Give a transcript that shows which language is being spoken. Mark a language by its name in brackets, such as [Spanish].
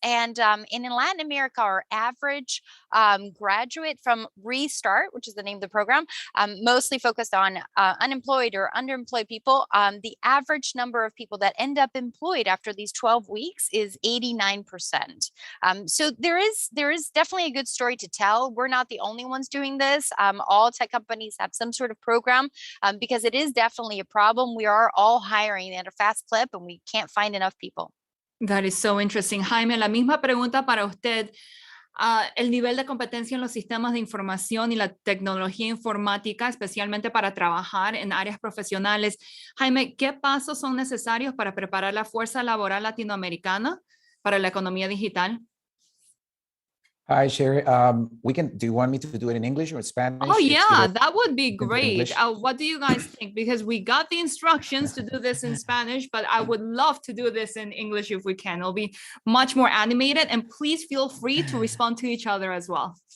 [English] And in Latin America, our average graduate from Restart, which is the name of the program, mostly focused on unemployed or underemployed people, the average number of people that end up employed after these 12 weeks is 89%. So there is definitely a good story to tell. We're not the only ones doing this. All tech companies have some sort of program because it is definitely a problem. We are all hiring at a fast clip and we can't find enough people. That is so interesting. [Spanish] Jaime, la misma pregunta para usted. El nivel de competencia en los sistemas de información y la tecnología informática, especialmente para trabajar en áreas profesionales. Jaime, ¿qué pasos son necesarios para preparar la fuerza laboral latinoamericana para la economía digital? [English] Hi, Sherry. Do you want me to do it in English or Spanish? Oh, yeah, that would be great. English. What do you guys think? Because we got the instructions to do this in Spanish, but I would love to do this in English if we can. It'll be much more animated, and please feel free to respond to each other as well.